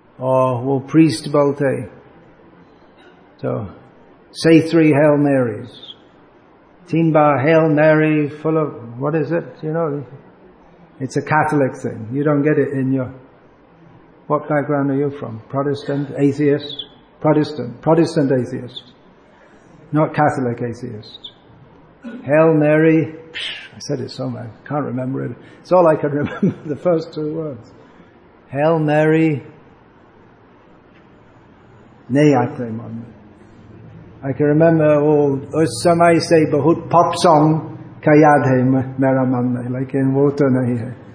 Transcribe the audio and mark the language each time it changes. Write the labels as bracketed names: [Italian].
[Hindi] और वो प्रीस्ट बोलते तो [English] say three Hail Marys, [Hindi] तीन बार [English] Hail Mary full of what is it, you know, it's a Catholic thing, you don't get it in your, what background are you from, Protestant atheist, Protestant atheist, not Catholic atheist. Hail Mary, I said it so much, I can't remember it. It's all I can remember, the first two words. Hail Mary, nay, I claim on me. I can remember [Hindi] उस समय से बहुत pop song का याद है मेरा मन में, लेकिन वो तो नहीं है.